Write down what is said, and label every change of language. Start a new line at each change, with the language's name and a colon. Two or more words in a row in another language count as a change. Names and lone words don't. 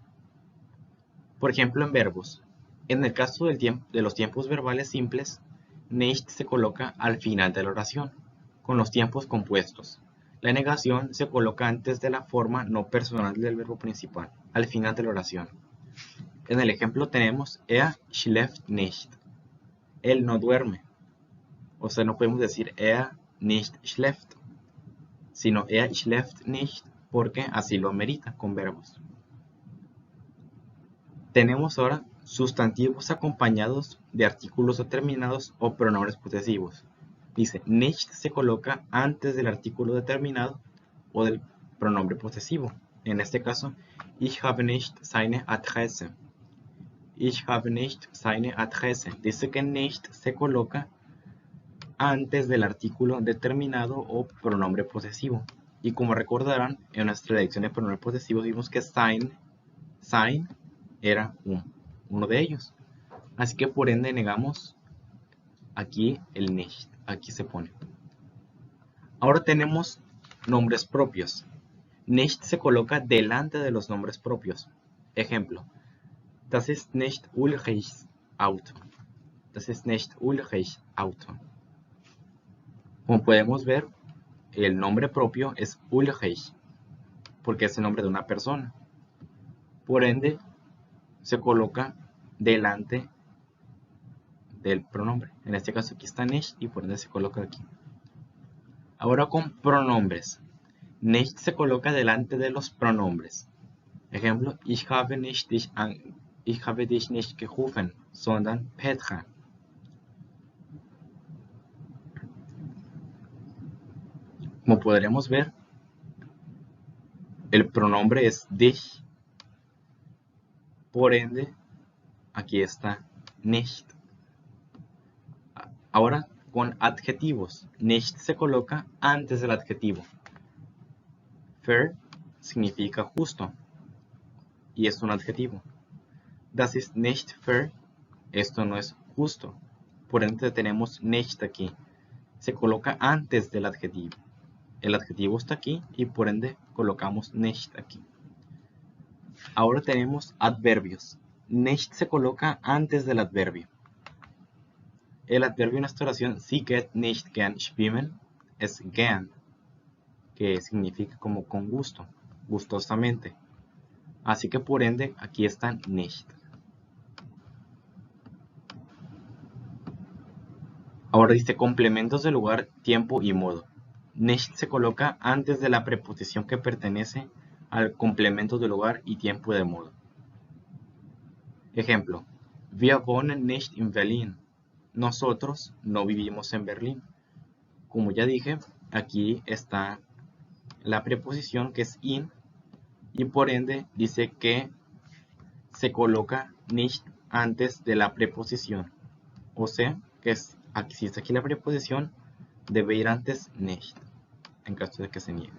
Spanish: Por ejemplo, en verbos, en el caso de los tiempos verbales simples, nicht se coloca al final de la oración, con los tiempos compuestos. La negación se coloca antes de la forma no personal del verbo principal, al final de la oración. En el ejemplo tenemos
German: schläft nicht.
Spanish: Él no duerme. O sea, no podemos decir
German: nicht schläft,
Spanish: sino
German: schläft nicht
Spanish: porque así lo amerita con verbos. Tenemos ahora sustantivos acompañados de artículos determinados o pronombres posesivos. Dice, nicht se coloca antes del artículo determinado o del pronombre posesivo. En este caso,
German: ich habe nicht seine Adresse. Ich habe nicht seine Adresse.
Spanish: Dice que nicht se coloca antes del artículo determinado o pronombre posesivo. Y como recordarán, en nuestra lección de pronombres posesivos vimos que sein era uno de ellos. Así que por ende negamos aquí el nicht. Aquí se pone. Ahora tenemos nombres propios. Nicht se coloca delante de los nombres propios. Ejemplo.
German: Das ist nicht Ulrichs Auto. Das ist nicht Ulrichs Auto.
Spanish: Como podemos ver, el nombre propio es Ulrich, porque es el nombre de una persona. Por ende, se coloca delante del pronombre. En este caso aquí está nicht y por ende se coloca aquí. Ahora con pronombres. Nicht se coloca delante de los pronombres. Ejemplo,
German: ich habe dich nicht gerufen, sondern Petra.
Spanish: Como podremos ver, el pronombre es dich. Por ende, aquí está nicht. Ahora con adjetivos. Nicht se coloca antes del adjetivo. Fair significa justo y es un adjetivo.
German: Das ist nicht fair.
Spanish: Esto no es justo. Por ende tenemos nicht aquí. Se coloca antes del adjetivo. El adjetivo está aquí y por ende colocamos nicht aquí. Ahora tenemos adverbios. Nicht se coloca antes del adverbio. El adverbio en esta oración,
German: Sie geht nicht gern schwimmen, es gern,
Spanish: que significa como con gusto, gustosamente. Así que por ende aquí está nicht. Ahora dice complementos de lugar, tiempo y modo. Nicht se coloca antes de la preposición que pertenece al complemento de lugar y tiempo de modo. Ejemplo,
German: wir wohnen nicht in Berlin.
Spanish: Nosotros no vivimos en Berlín. Como ya dije, aquí está la preposición que es in y por ende dice que se coloca nicht antes de la preposición. O sea, que si está aquí la preposición, debe ir antes nicht, en caso de que se niegue.